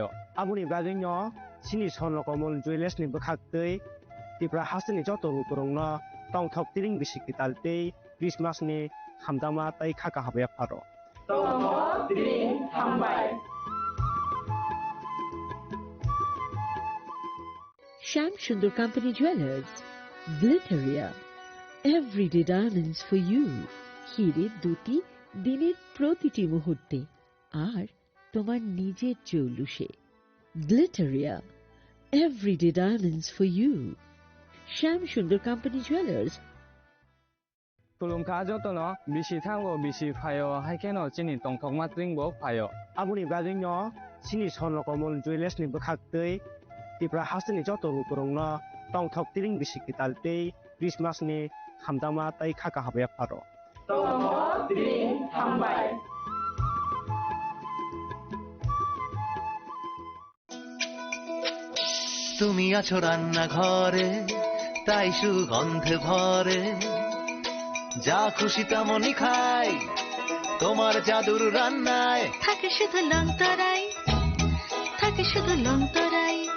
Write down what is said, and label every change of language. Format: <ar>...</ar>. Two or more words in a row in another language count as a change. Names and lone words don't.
<trp>abuni bajingno chini sonlo komol juiles ni bkhaktei tipra hasini joto rukurongno tongthok tiring bisi kitaltei Christmas ni hamdama tai khaka habe pharo tomo tiring hambai</trp> <en>Sham Sundar Company Jewelers, Glitteria, everyday diamonds for you.</en> <bn>হিরের দুটি দিনের প্রতিটি মুহূর্তে আর তোমার নিজের জৌলুসে।</bn> <en>Glitteria, everyday diamonds for you. Sham Sundar Company Jewelers.</en> <trp>Tulungka jotono bisi thango bisi phayo haikeno chini tongthok matringbo phayo abuni bajingno chini sonlo komol juiles ni bkhaktei tipra hasini joto rukurongno tongthok tiring bisi kitaltei Christmas ni hamdama tai khaka habe pharo tomo tiring hambai</trp> <bn>তুমি আছো রান্নাঘরে, তাই সুগন্ধে ভরে। যা খুশি তেমনই খাই, তোমার জাদুর রান্নায় থাকে শুধু লংতরাই, থাকে শুধু লংতরাই।</bn>